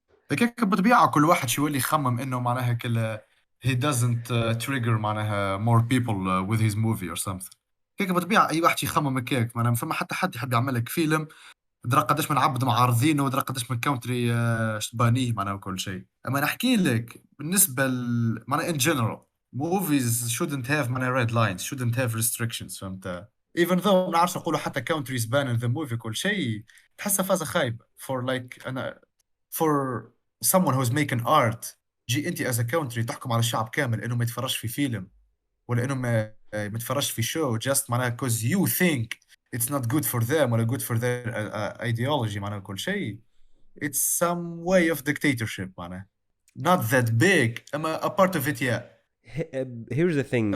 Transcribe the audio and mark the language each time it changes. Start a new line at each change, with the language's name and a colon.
Arabic: فكيك بالطبيعة كل واحد شو يولي يخمم انه معناها كل
English: he doesn't trigger
Arabic: معناها
English: more people with his movie or something.
Arabic: كيك بالطبيعة اي واحد يخمم هكاك معناها فما حتى حد يحب يعمل لك فيلم درا قداش من عبد معارضينه ودرا قداش من كونتري شبانيه معناها وكل شيء. اما نحكي لك بالنسبة
English: معناها in general movies shouldn't have معناها red lines shouldn't have restrictions. فهمت؟ even though
Arabic: ما نعرفش نقولوا حتى
English: countries ban in the movie
Arabic: كل شيء تحسها فازة خايبة
English: for like أنا for someone who's making art.
Arabic: جي انت
English: as a country
Arabic: تحكم على الشعب كامل انه ما يتفرجش في فيلم ولا انه ما يتفرجش في شو just معناها
English: cause you think it's not good for them
Arabic: ولا
English: good for their ideology
Arabic: معناها كل شيء.
English: it's some way of dictatorship معناها not that big
Arabic: أما
English: a part of it yeah. Here's the thing,
Arabic: هي كيما